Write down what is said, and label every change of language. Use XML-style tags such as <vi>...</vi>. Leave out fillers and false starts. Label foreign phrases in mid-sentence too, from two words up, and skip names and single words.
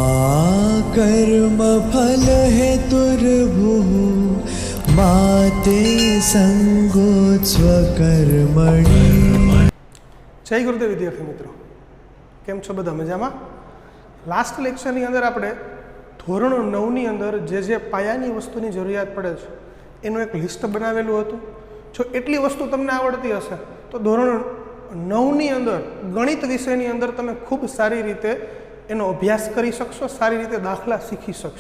<sa>कर्मफल हेतुर्भुः मा ते संगोत्स्व कर्मणि।</sa> <gu>જય ગુરુદેવ વિદ્યાર્થી મિત્રો, કેમ છો બધા મજામાં?</gu> <en>last lecture</en> <gu>અંદર આપણે ધોરણ 9ની અંદર જે પાયાની વસ્તુની જરૂરિયાત પડે છે એનું એક લિસ્ટ બનાવેલું હતું. જો એટલી વસ્તુ તમને આવડતી હશે તો ધોરણ 9ની અંદર ગણિત વિષયની અંદર તમે ખૂબ સારી રીતે એનો અભ્યાસ કરી શકશો, સારી રીતે દાખલા શીખી શકશો.</gu>